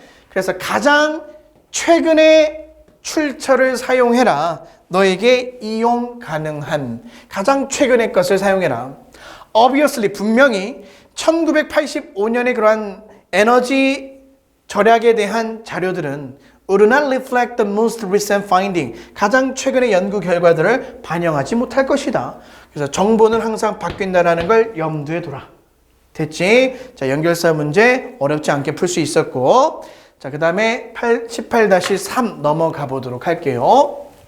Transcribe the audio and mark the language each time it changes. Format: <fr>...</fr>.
<ko>그래서 가장 최근의 출처를 사용해라. 너에게 이용 가능한 가장 최근의 것을 사용해라. Obviously, 분명히 1985년에 그러한 에너지 절약에 대한 자료들은</ko> <en>would not reflect the most recent finding.</en> <ko>가장 최근의 연구 결과들을 반영하지 못할 것이다. 그래서 정보는 항상 바뀐다라는 걸 염두에 둬라. 됐지? 자, 연결사 문제 어렵지 않게 풀 수 있었고, 자, 그 다음에 18-3 넘어가 보도록 할게요.</ko>